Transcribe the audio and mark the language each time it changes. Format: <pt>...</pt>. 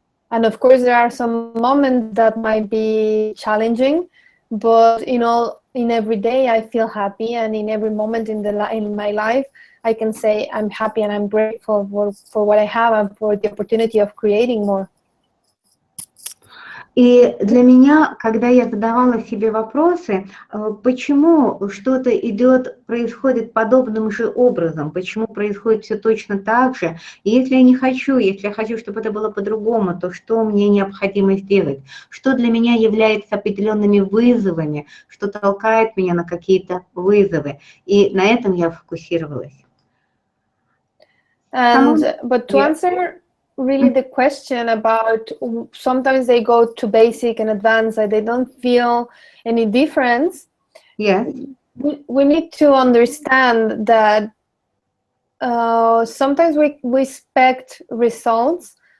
<en>And of course, there are some moments that might be challenging, but in every day I feel happy, and in every moment in my life I can say I'm happy and I'm grateful for what I have and for the opportunity of creating more.</en> <ru>И для меня, когда я задавала себе вопросы, почему что-то происходит подобным же образом, почему происходит все точно так же, и если я хочу, чтобы это было по-другому, то что мне необходимо сделать, что для меня является определенными вызовами, что толкает меня на какие-то вызовы, и на этом я фокусировалась.</ru> <en>But to answer really the question about sometimes they go to basic and advanced and they don't feel any difference. Yes. We need to understand that sometimes we expect results.</en>